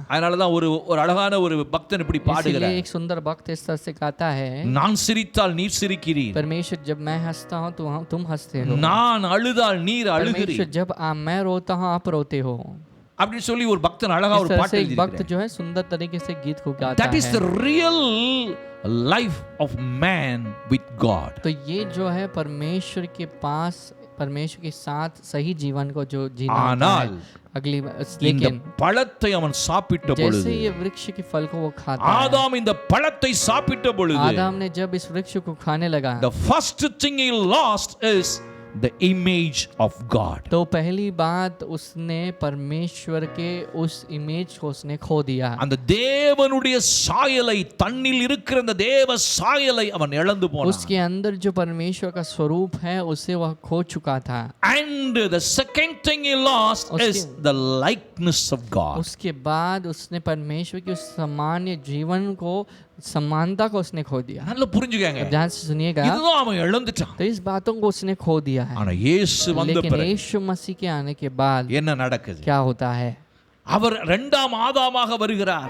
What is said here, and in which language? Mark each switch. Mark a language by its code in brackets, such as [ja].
[ta] அதனால தான் ஒரு அழகான ஒரு பக்தன் இப்படி [hi] इसलिए [ta] பாடுகிறார். [hi] एक सुंदर भक्त इस तरह से गाता है, [ta] நான் சிரித்தால் நீர் சிரிக்கிறீர், [hi] परमेश्वर जब मैं हंसता हूँ तो तुम हंसते हो, [ta] நான் அழுதால் நீர் [hi] परमेश्वर [ta] அழுகிறீர். [hi] जब मैं रोता हूँ आप रोते हो। [ta] அப்படின்னு சொல்லி ஒரு பக்தன் அழகா [hi] इस [ta] ஒரு [hi] तरह [ta] பாட்டு [hi] से एक भक्त [ta] எழுதியிருக்கிறார். [hi] जो है सुंदर तरीके से गीत को गाता [en] That is the [hi] है। [en] real life of man with God. [hi] तो ये जो है परमेश्वर के पास, परमेश्वर के साथ सही जीवन को जो जीना होता है। [ta] ஆனால் [hi] अगली [ta] இந்த [hi] लेकिन [ta] பழத்தை அவன் சாப்பிட்ட பொழுது, [hi] जैसे ये वृक्ष के फल को वो खाता है, [ta] ஆதாம் இந்த பழத்தை சாப்பிட்ட பொழுது, [hi] आदम ने जब इस वृक्ष को खाने लगा, [en] the first thing he lost is the image of God. [hi] तो पहली बात उसने परमेश्वर के उस इमेज को उसने खो दिया। [ta] அந்த தேவனுடைய சாயலை, தன்னில் இருக்கிற அந்த தேவ சாயலை அவன் இழந்து போனான். [hi] उसके अंदर जो परमेश्वर का स्वरूप है उसे वह खो चुका था। [en] And the second thing he lost is the likeness of God. [hi] उसके बाद उसने परमेश्वर के उस सामान्य जीवन को, समानता को उसने खो दिया। [ta] நல்லா புரிஞ்சுக்கங்க. [hi] अब ध्यान से सुनिएगा, [ta] இதுதான் அவன் இழந்துட்டான். [hi] तो इस बातों को उसने खो दिया है। [ta] ஆனா இயேசு வந்த [hi] लेकिन [ta] பிறகு [hi] यीशु मसीह के आने के बाद [ta] என்ன நடக்குது? [hi] क्या होता है? [ta] அவர் இரண்டாம் ஆதாமாக வருகிறார்.